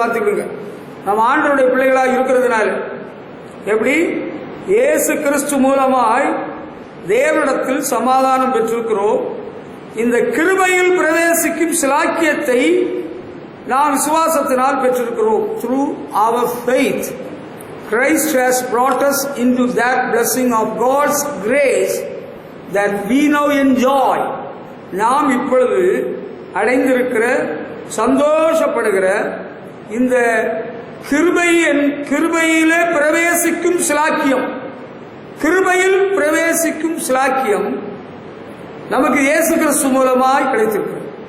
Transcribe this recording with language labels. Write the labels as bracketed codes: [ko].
[ta] பார்த்துக்கிடுங்க, நம்ம ஆண்டவருடைய பிள்ளைகளாக இருக்கிறதுனால எப்படி இயேசு கிறிஸ்து மூலமாய் தேவனிடத்தில் சமாதானம் பெற்றிருக்கிறோம். இந்த கிருபையில் பிரவேசிக்கும் சிலாக்கியத்தை நாம் விசுவாசத்தினால் பெற்றிருக்கிறோம். [en] Through our faith, Christ has brought us into that blessing of God's grace that we now enjoy. [ta] நாம் இப்பொழுது அடைந்திருக்கிற, சந்தோஷப்படுகிற இந்த கிருபையிலே பிரவேசிக்கும் சிலாக்கியம், கிருபையில் பிரவேசிக்கும் சிலாக்கியம் நமக்கு இயேசு கிறிஸ்து மூலமாய் கிடைத்திருக்கிறது.